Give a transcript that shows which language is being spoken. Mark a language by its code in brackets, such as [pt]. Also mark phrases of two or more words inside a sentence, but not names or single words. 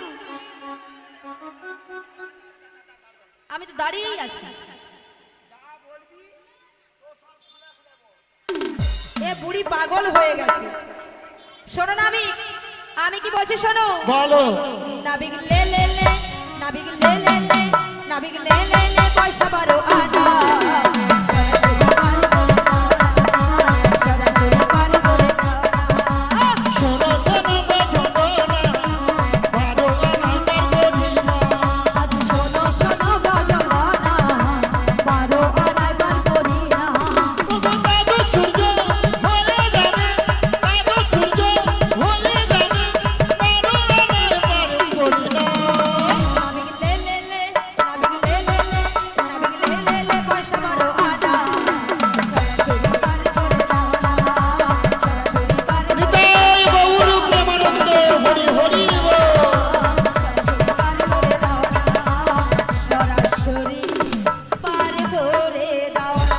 [bn] আমি তো দাঁড়িয়েই আছি। এ বুড়ি পাগল হয়ে গেছে। শোনো নাবিক, আমি কি বলছি শোনো। বলো। নাবিক লে লে লে, নাবিক লে লে লে, নাবিক লে লে লে, পয়সা 12 আনা। শোনো শোনো গো ঝগনা, 12 আনা তার গরিমা। আজ শোনো শোনো গজগনা, 12 আনায় বার করি না। ওগো দাদু সূর্য হয়ে যাবে, দাদু সূর্য হয়ে যাবে, 12 আনার বার করি না। নাবিক লে লে লে, নাবিক লে লে লে, নাবিক লে লে লে, পয়সা 12 আনা। নিতাই গৌর প্রেমানন্দে হরি হরি বল। সরাসরি পার করে দাও না।